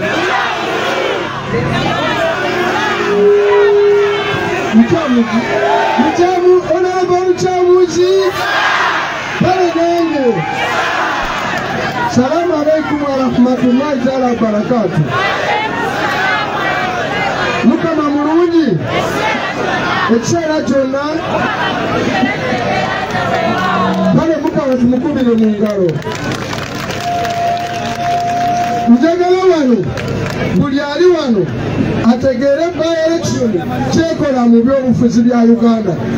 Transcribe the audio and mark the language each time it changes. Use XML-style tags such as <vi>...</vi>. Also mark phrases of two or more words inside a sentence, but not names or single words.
<lg>Ani, Honorable Chamuzi.</lg> <ar>سلام عليكم ورحمة الله تعالى وبركاته.</ar> <lg>Mukama mulungi. Ekiseera kyonna bale Mukama tumukubire mu ngalo. Njagala wano buli ali wano ategeere by-election kyekola mu byobufuzi bya Uganda.</lg>